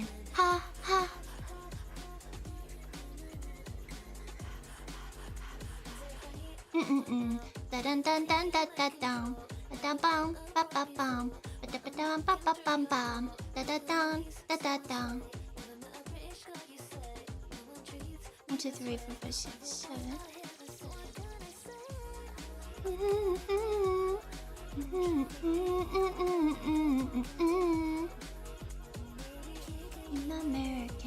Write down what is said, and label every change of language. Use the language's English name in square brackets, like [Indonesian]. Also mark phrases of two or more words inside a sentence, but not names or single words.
[English] Ha ha. Da dun dun dun dun dun dun. Da bum ba ba bum. Da ba dum ba ba bum bum. Da da dun da da dun. 1, 2, 3, 4, 5, 6, 7. Be my American.